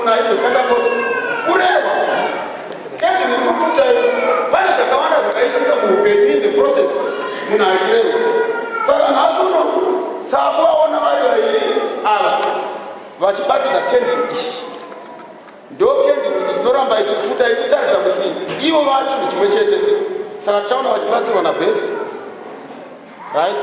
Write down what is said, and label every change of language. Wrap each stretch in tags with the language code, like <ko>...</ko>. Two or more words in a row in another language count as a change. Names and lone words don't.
<sn>zvinotandabodza kureva kendi riri kupfuta pane zvakawanda zvakaitika muupenyu</sn> <en>in the process</en> <sn>munhu achireva. Saka nhasi uno takuvaona vari vairi ava vachibatidza kendiri ichi. Ndo kendiri ichinoramba ichipfuta iri kutaridza kuti ivo va chinhu chimwe chete. Saka tichaona vachibatsirwa nabest right.</sn>